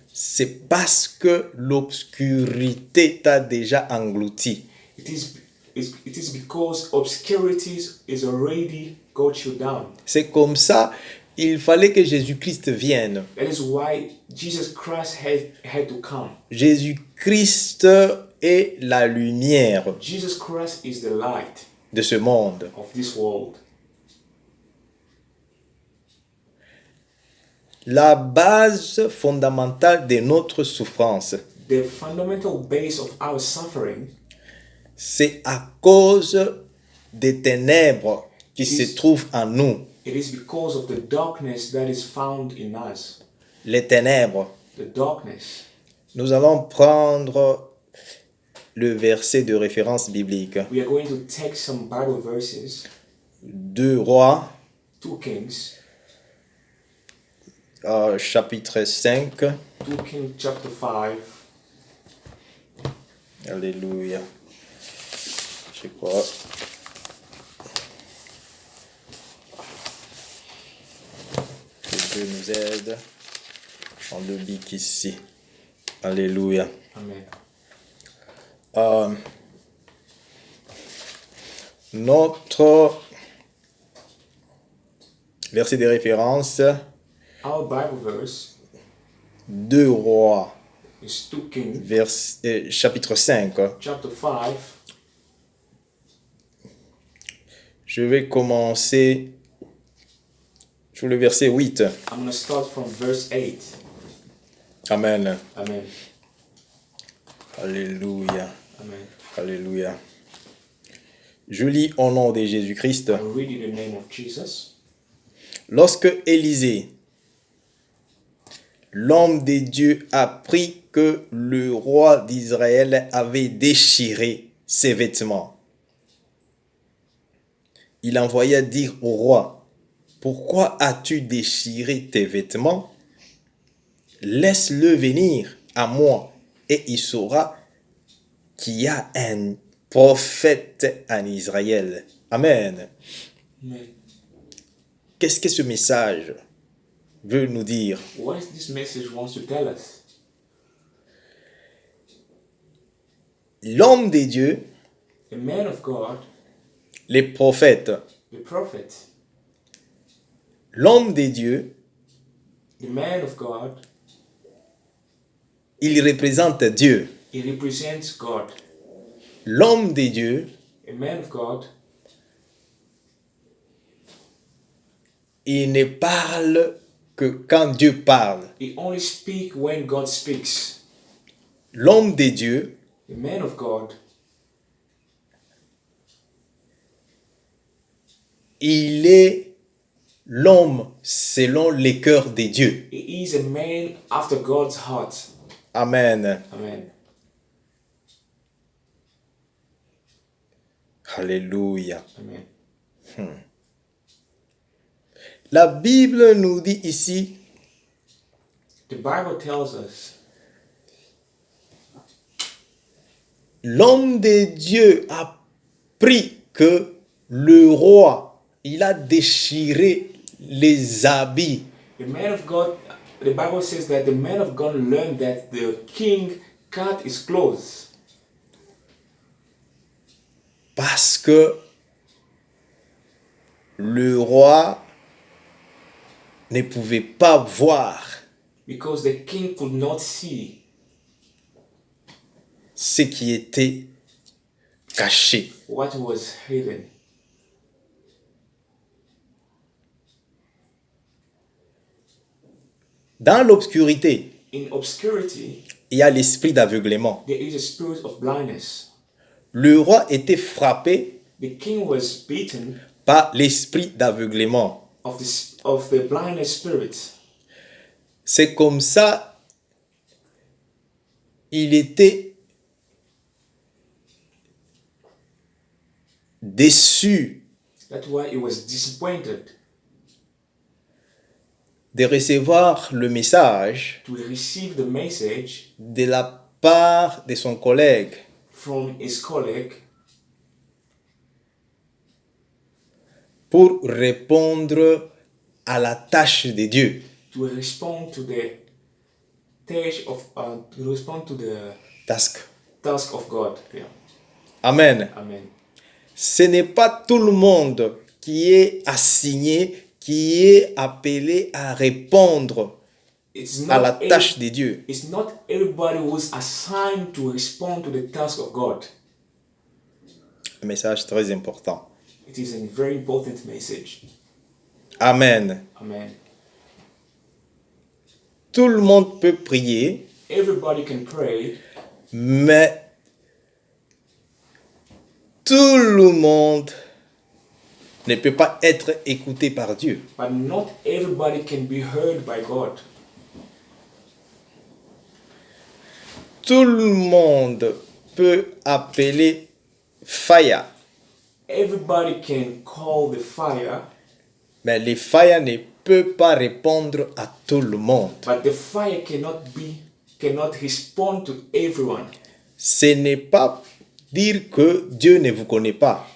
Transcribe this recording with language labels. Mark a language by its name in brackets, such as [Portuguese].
[French] c'est parce que l'obscurité t'a déjà englouti. [English] it is because obscurity is already got you down. [French] C'est comme ça, il fallait que Jésus-Christ vienne. [English] That is why Jesus Christ had to come. [French] Jésus-Christ est la lumière [English] Jesus Christ is the light [French] de ce monde. [English] of this world. [French] La base fondamentale de notre souffrance, [English] The fundamental base of our suffering [French] c'est à cause des ténèbres qui se trouvent en nous. [English] it is because of the darkness that is found in us. [French] Les ténèbres. [English] The darkness. [French] Nous allons prendre le verset de référence biblique. [English] We are going to take some Bible verses. [French] 2 Rois, [English] 2 Kings. [French] chapitre 5. [English] 2 Kings chapter 5. [French] Alléluia. Je crois. Que Dieu nous aide. On le bique ici. Alléluia. Amen. Notre verset de référence, [English] Our Bible verse [French] 2 Rois, [English] is 2 Kings [French] chapitre 5. [English] chapter 5. [French] Je vais commencer sur le verset 8. [English] I'm going to start from verse 8. Amen. Amen. Alléluia. Amen. Alléluia. [French] Je lis au nom de Jésus-Christ. [English] I read in the name of Jesus. [French] Lorsque Élisée, l'homme de Dieu, apprit que le roi d'Israël avait déchiré ses vêtements, il envoya dire au roi: pourquoi as-tu déchiré tes vêtements? Laisse-le venir à moi, et il saura qu'il y a un prophète en Israël. Amen. Amen. Qu'est-ce que ce message veut nous dire? [English] What is this message wants to tell us? [French] L'homme de Dieu, [English] The man of God, [French] les prophètes, [English] the prophet, [French] l'homme de Dieu, [English] the man of God, [French] il représente Dieu. [English] he represents God. [French] L'homme de Dieu, [English] A man of God, [French] il ne parle que quand Dieu parle. [English] he only speaks when God speaks. [French] L'homme de Dieu, [English] The man of God, [French] il est l'homme selon les cœurs de Dieu. [English] he is a man after God's heart. Amen. Amen. Alléluia. Amen. [French] La Bible nous dit ici, [English] The Bible tells us [French] l'homme de Dieu a pris que le roi, il a déchiré les habits. [English] the man of God, the Bible says that the man of God learned that the king cut his clothes [French] Parce que le roi ne pouvait pas voir [English] because the king could not see [French] ce qui était caché. [English] what was hidden. [French] Dans l'obscurité, [English] In obscurity, [French] il y a l'esprit d'aveuglement. [English] there is a spirit of blindness. [French] Le roi était frappé [English] The king was beaten [French] par l'esprit d'aveuglement. [English] of the blindness spirit. [French] C'est comme ça, il était déçu [English] That's why he was disappointed [French] de recevoir le message [English] to receive the message [French] de la part de son collègue [English] from his colleague [French] pour répondre à la tâche de Dieu. [English] to respond to the Task. task of God. Yeah. Amen. Amen. [French] Ce n'est pas tout le monde qui est assigné, qui est appelé à répondre [English] It's [French] à la [English] not, [French] tâche de Dieu. [English] it's not everybody who's assigned to respond to the task of God. [French] Un message très important. [English] It is a very important message. Amen. Amen. [French] Tout le monde peut prier, [English] Everybody can pray, [French] mais tout le monde ne peut pas être écouté par Dieu. [English] but not everybody can be heard by God. [French] Tout le monde peut appeler fire, [English] Everybody can call the fire, [French] mais le fire ne peut pas répondre à tout le monde. [English] but the fire cannot respond to everyone. [French] Ce n'est pas dire que Dieu ne vous connaît pas.